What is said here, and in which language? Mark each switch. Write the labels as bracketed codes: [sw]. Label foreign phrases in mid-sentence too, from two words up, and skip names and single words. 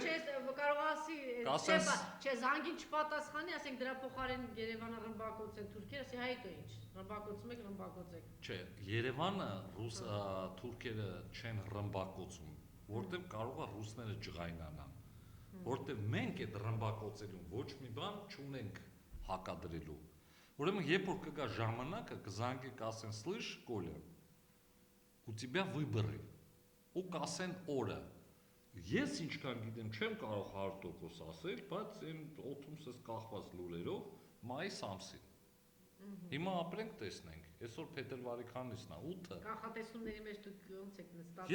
[hy] Կարող ասի, չէ, զանգին չպատասխանի, ասենք դրա փոխարեն Երևանը ռմբակոծեն թուրքերը, ասի հայտո ինչ, ռմբակոծում եք, ռմբակոծեք։ Չէ, Երևանը թուրքերը չեն ռմբակոծում, որտեղ կարող է ռուսները ջղայնանան, որտեղ մենք այդ ռմբակոծելուն ոչ մի բան չունենք հակադրելու։ Ուրեմն երբ որ կգա ժամանակը, կզանգի կասեն, [ru] слышь, Коля, у тебя выборы, [hy] ու կասեն օրը։ Ես ինչքան գիտեմ, չեմ կարող 100% ասել, բայց այն օթումսս կախված լուրերով մայիս ամսին։ Հիմա ապրենք տեսնենք, այսօր փետրվարի քանիսն է, 8-ը։ Կանխատեսումների մեջ դուք ոնց եք ստացվում։